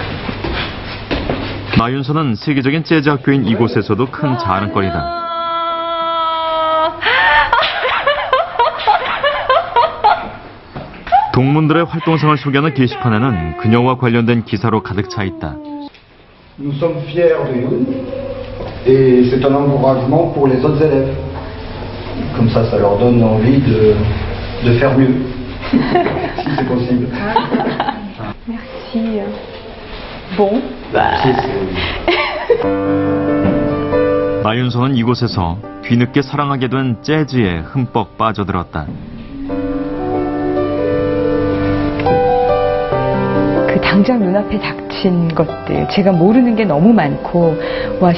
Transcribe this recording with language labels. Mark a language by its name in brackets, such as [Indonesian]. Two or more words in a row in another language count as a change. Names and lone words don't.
[Korean] 나윤선은 세계적인 재즈 학교인 이곳에서도 큰 자랑거리다. 동문들의 활동상을 소개하는 게시판에는 그녀와 관련된 기사로 가득 차 있다. [French] Nous sommes fiers de vous et c'est un encouragement pour les autres élèves. Comme ça leur donne envie de faire mieux, si c'est possible. Merci. Bon. [Korean] 나윤선은 이곳에서 뒤늦게 사랑하게 된 재즈에 흠뻑 빠져들었다. 당장 눈앞에 닥친 것들, 제가 모르는 게 너무 많고, 와,